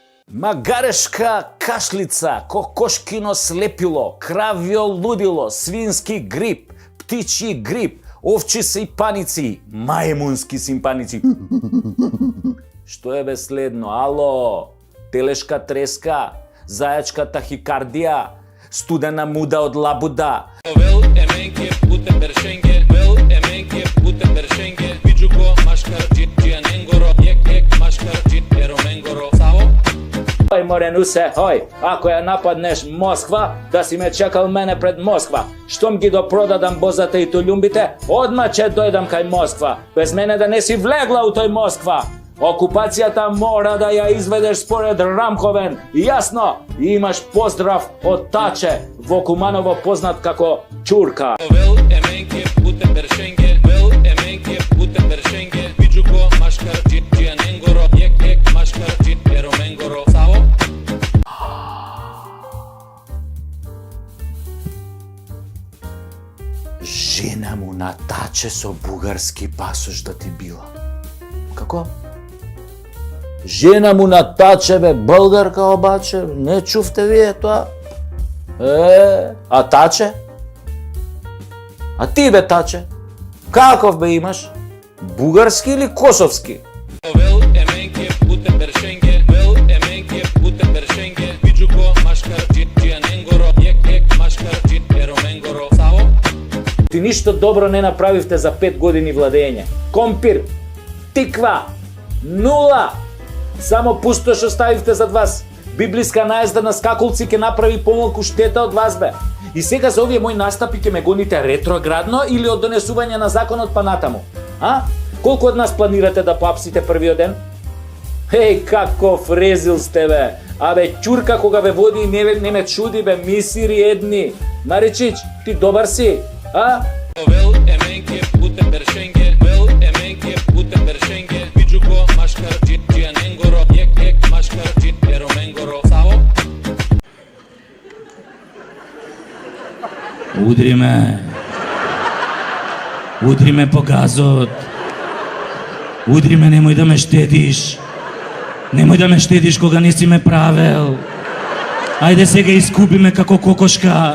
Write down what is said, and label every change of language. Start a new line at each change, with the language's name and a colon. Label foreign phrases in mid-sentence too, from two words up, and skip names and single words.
Macedonian: Магарешка кашлица, кокошкино слепило, кравјо лудило, свински грип, птичји грип, овчи сипаници, мајмунски симпаници. Што е бе следно? Ало, телешка треска, зајачка тахикардија, студена муда од лабуда.
Romany: Вел еменке путе бершенге, вел еменке путе бершенге, виджуко машкар џијаненгоро, ек машкар џиероменгоро.
Macedonian: Саво? Ој Моренусе, ој, ако ја нападнеш Москва, да си ме чекал мене пред Москва. Штом ги допродадам бозата и толјумбите, одма ќе дојдам кај Москва. Без мене да не си влегла у тој Москва. Окупацијата мора да ја изведеш според Рамковен. Јасно, имаш поздрав од Таче, во Куманово познат како Чурка.
Romany: Вел еменке путе бершенге, вел еменке путе бершенге, виджуко машкар џијаненгоро, ек машкар џиероменгоро.
Macedonian: Саво? Жена му на Таче со бугарски пасош да ти била. Како? Жена му на Таче
Bulgarian: бе българка обаче,
Macedonian: не чувте вие тоа? А Таче? А ти бе Таче? Каков бе имаш? Бугарски или косовски?
Romany: Вел еменке путе бершенге, вел еменке путе бершенге, виджуко машкар џијаненгоро, ек машкар џиероменгоро.
Macedonian: Саво? Ти ништо добро не направивте за 5 години владење. Компир, тиква, нула. Само пустош оставивте зад вас. Библиска наезда на скакулци ќе направи помалку штета од вас бе. И сега за овие мои настапи ќе ме гоните ретроградно или од донесување на законот па натаму? А? Колку од нас планирате да поапсите првиот ден? Еј, каков резил сте бе! Абе, Чурка кога ве води не ме чуди бе, мисири едни. Маричич, ти добар си, а?
Romany: Вел еменке путе бершенге, вел еменке путе бершенге, виджуко машкар џијаненгоро, ек машкар џиероменгоро.
Macedonian: Саво? Удри ме по газот. Удри ме, немој да ме штедиш. Немој да ме штедиш кога не си ме правел. Ајде сега искупи ме како кокошка.